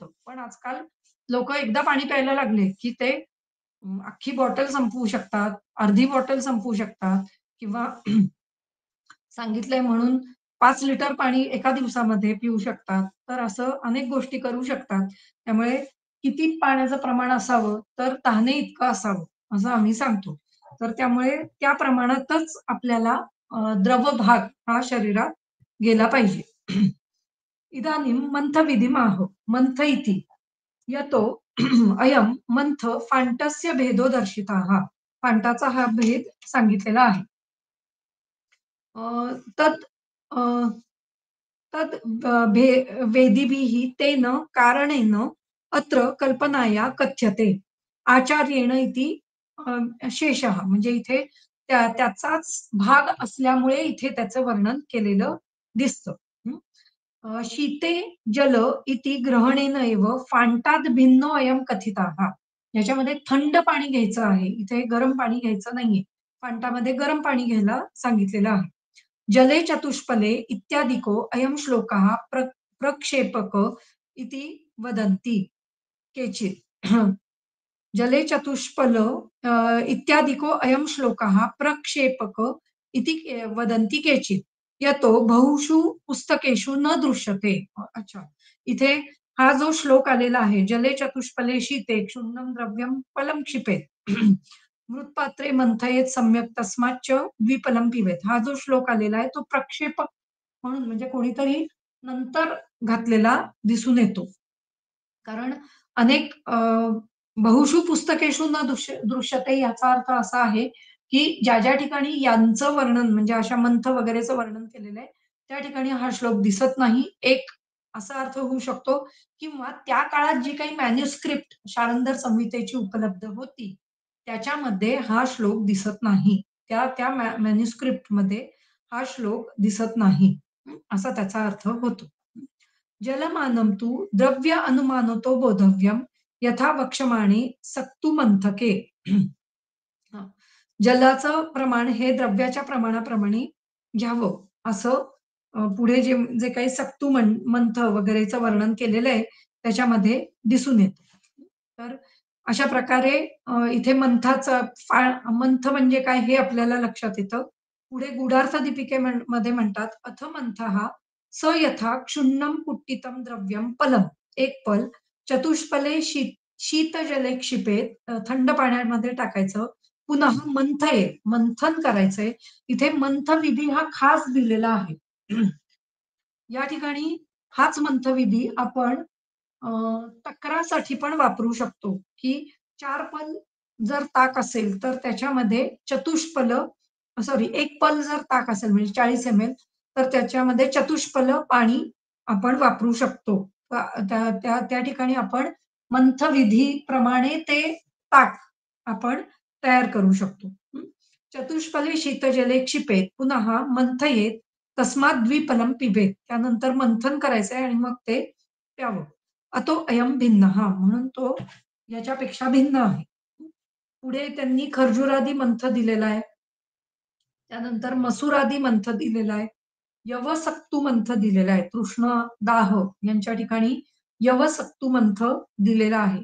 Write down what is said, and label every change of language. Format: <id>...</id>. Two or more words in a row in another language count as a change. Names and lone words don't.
<mr>पण आजकाल लोकं एकदा पाणी प्यायला लागले, की ते अख्खी बॉटल संपवू शकतात, अर्धी बॉटल संपवू शकतात किंवा सांगितलंय म्हणून 5 लिटर पाणी एका दिवसामध्ये पिऊ शकतात. तर असं अनेक गोष्टी करू शकतात. त्यामुळे किती पाण्याचं प्रमाण असावं, तर तहाने इतकं असावं, असं आम्ही सांगतो. तर त्यामुळे त्या प्रमाणातच आपल्याला द्रव भाग हा शरीरात गेला पाहिजे.</mr> <sa>इदानीं मन्थविधिमाह मन्थ इति यतो अयं मंथ फांटस्य भेदो दर्शितः.</sa> <mr>फांटाचा हा भेद सांगितलेला आहे. अ,</mr> <sa>तत् अ, तद् भे वेदिभिः तेन कारणेन अत्र कल्पनाया कथ्यते. आचार्येण इति शेषः</sa> <mr>म्हणजे इथे त्याचाच भाग असल्यामुळे इथे त्याचं वर्णन केलेलं दिसतं. हं.</mr> <sa>शीते जल इति ग्रहणेन एव फांटात भिन्नो अयं कथितः.</sa> <mr>याच्यामध्ये थंड पाणी घ्यायचं आहे. इथे गरम पाणी घ्यायचं नाहीये. फांटामध्ये गरम पाणी घ्यायला सांगितलेलं आहे.</mr> <sa>जले चतुष्पले इत्यादिको अयं श्लोकः प्रक्षेपक इति वदन्ति केचित्. जले चतुष्पल इत्यादिको अयं श्लोकः प्रक्षेपक इति वदन्ति केचित्. यतो बहुषु पुस्तकेषु न दृश्यते.</sa> <mr>अच्छा. इथे हा जो श्लोक आलेला आहे,</mr> <sa>"जले चतुष्पले शीते क्षुण्णं द्रव्यं फलं क्षिपेत. मृत्पात्रे मंथयेत सम्यक तस्माच्च द्विफलं पिबेत."</sa> <mr>हा जो श्लोक आलेला आहे, तो प्रक्षेपक म्हणून म्हणजे कोणीतरी नंतर घातलेला दिसून येतो. कारण अनेक</mr> <sa>बहुषु पुस्तकेषु न दृश्यते</sa> <mr>याचा अर्थ असा आहे, की ज्या ठिकाणी यांचं वर्णन म्हणजे अशा मंथ वगैरेचं वर्णन केलेलं आहे, त्या ठिकाणी हा श्लोक दिसत नाही. एक असा अर्थ होऊ शकतो किंवा त्या काळात जी काही मॅन्युस्क्रिप्ट शारंगर संहितेची उपलब्ध होती, त्याच्यामध्ये हा श्लोक दिसत नाही. त्या त्या मॅन्युस्क्रिप्टमध्ये हा श्लोक दिसत नाही. असा त्याचा अर्थ होतो.</mr> <sa>जलमानं तु द्रव्य अनुमानतो बोधव्यम यथा वक्ष्यमाणे सक्तुमंथके.</sa> <mr>हां. जलाचं प्रमाण हे द्रव्याच्या प्रमाणाप्रमाणे घ्यावं असं पुढे जे जे काही सक्तू मंथ वगैरेचं वर्णन केलेलं आहे त्याच्यामध्ये दिसून येतं. तर अशा प्रकारे इथे मंथाचं मंथ म्हणजे काय हे आपल्याला लक्षात येतं. पुढे गूढार्थ मध्ये म्हणतात,</mr> <sa>"अथ मंथः स यथा क्षुण्णं पुट्टितं द्रव्यं पलम्." एक पल चतुष्पले शीतजले क्षिपेत</sa> <mr>थंड पाण्यामध्ये टाकायचं. पुन्हा मंथये, मंथन करायचंय. इथे मंथविधी हा खास दिलेला आहे. या ठिकाणी हाच मंथविधी आपण अ, तक्रासाठी पण वापरू शकतो, की 4 पल जर ताक असेल, तर त्याच्यामध्ये चतुष्पल सॉरी 1 पल जर ताक असेल म्हणजे 40 एम-एल, तर त्याच्यामध्ये चतुष्पल पाणी आपण वापरू शकतो. त्या त्या त्या ठिकाणी आपण मंथविधीप्रमाणे ते ताक आपण तयार करू शकतो. हं.</mr> <sa>चतुष्पले शीतजले क्षिपेत पुनः मंथयेत तस्मात् द्विफलं पिबेत.</sa> <mr>त्यानंतर मंथन करायचंय आणि मग ते प्यावं.</mr> <sa>अतो अयं भिन्नः</sa> <mr>म्हणून तो याच्यापेक्षा भिन्न आहे. पुढे त्यांनी खर्जुरादी मंथ दिलेला आहे. त्यानंतर मसुरादी मंथ दिलेला आहे. यवसक्तू मंथ दिलेला आहे. तृष्ण, दाह यांच्या ठिकाणी यवसक्तू मंथ दिलेला आहे.</mr>